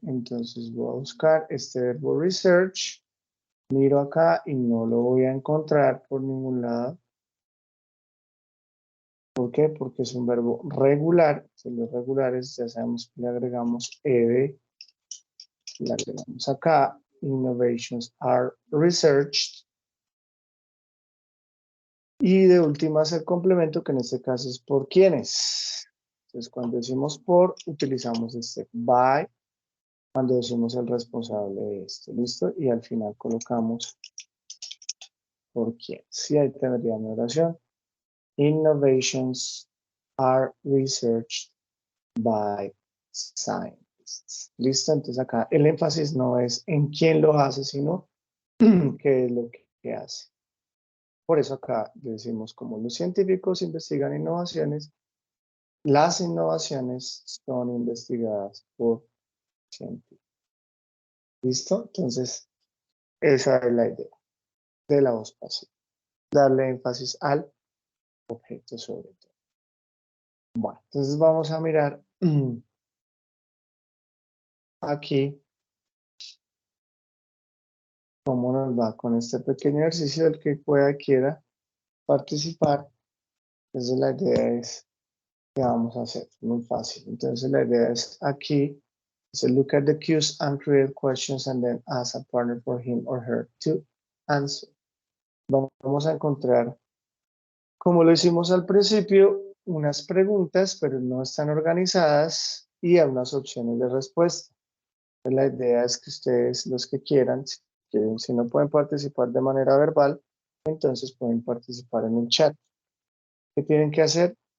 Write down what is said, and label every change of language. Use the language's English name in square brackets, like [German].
[Spanish] Entonces voy a buscar este verbo research. Miro acá y no lo voy a encontrar por ningún lado. ¿Por qué? Porque es un verbo regular. Si los regulares ya sabemos que le agregamos ed. Le agregamos acá. [English] Innovations are researched. [Spanish] Y de últimas el complemento, que en este caso es por quiénes. Entonces, cuando decimos por, utilizamos este by. Cuando decimos el responsable de esto, ¿listo? Y al final colocamos por quiénes. Y ahí tendría mi oración. [English] Innovations are researched by scientists. [Spanish] ¿Listo? Entonces acá el énfasis no es en quién lo hace, sino qué es lo que hace. Por eso acá decimos, como los científicos investigan innovaciones, las innovaciones son investigadas por científicos. ¿Listo? Entonces, esa es la idea de la voz pasiva. Darle énfasis al objeto sobre todo. Bueno, entonces vamos a mirar aquí cómo nos va con este pequeño ejercicio del que pueda quiera participar. Entonces la idea es que vamos a hacer muy fácil. Entonces la idea es aquí, [English] so look at the cues and create questions and then ask a partner for him or her to answer. [Spanish] Vamos a encontrar, como lo hicimos al principio, unas preguntas, pero no están organizadas y hay unas opciones de respuesta. La idea es que ustedes, los que quieran, si no pueden participar de manera verbal, entonces pueden participar en el chat. ¿Qué tienen que hacer?